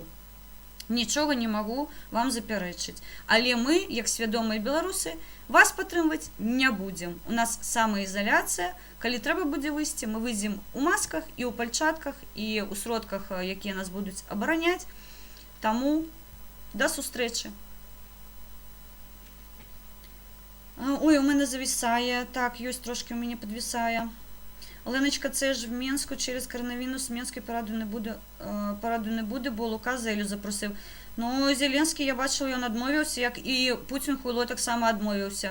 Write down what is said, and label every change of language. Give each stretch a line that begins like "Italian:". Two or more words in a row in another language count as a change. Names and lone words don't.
Belarusian: Нічога не магу вам запярэчыць. Але мы, як свядомыя беларусы, вас падтрымваць не будзем. У нас самаізаляцыя. Калі трэба будзе выйсці, мы выйдзем у масках і ў пальчатках, і ў сродках, якія нас будуць абараняць. Таму да сустрэчы.
Ukrainian: Ой, у мене зависає. Так, ёсць трошки у мене подвисає. Оленочка, це ж в Мінську через коронавірус Мінської параду не буде, бо Лука Зелю запросив. Ну, Зеленський, я бачила, він відмовився, як і Путін хуйло так само відмовився.